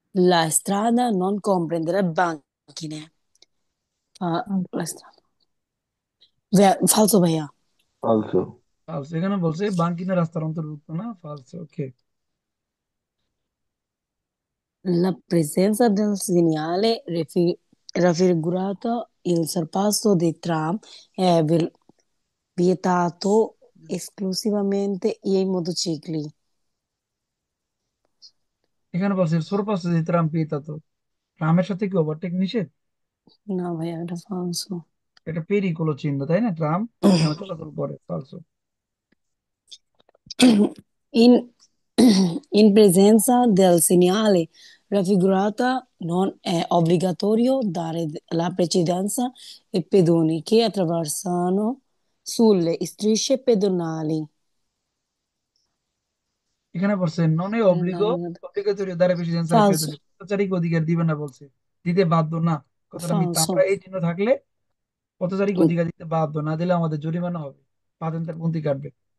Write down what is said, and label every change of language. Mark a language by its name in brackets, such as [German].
[Italian] La strada non comprende le banchine. La strada. Falso ভাইয়া। Also. [Bangla] ফালসো, এখানে বলছে বাঙ্কিনা রাস্তার অন্তর্ভুক্ত না, ফালসো। ওকে। [Italian] La presenza del segnale raffigurato il sorpasso dei tram è vietato esclusivamente ai motocicli. [Bangla] এখানে বলছে সোরপাস দি ট্রাম পিতাতো, ট্রামের সাথে কি ওভারটেক নিষেধ? No, ভাইয়া, এটা [Italian] falso. [Bangla] এটা পেরিকোলো চিহ্ন, তাই না? ট্রাম এখানে চলাচল করে, ফালসো। [Italian] In, in presenza del segnale raffigurata non è obbligatorio dare la precedenza ai pedoni che attraversano sulle strisce pedonali. [Bangla] এখানে বলছে [Italian] নন এ অব্লিগatorio dare precedenza ai Falso, [Bangla] pedoni, পথচারীকে অধিকার দিবে না বলছে, দিতে বাধ্য না, কথাটা মিথ্যা। আমরা [Italian] falso. [Bangla] এই চিহ্ন থাকলে পথচারীকে অধিকার দিতে বাধ্য, না দিলে আমাদের জরিমানা হবে, পাতেন্টের punti কাটবে।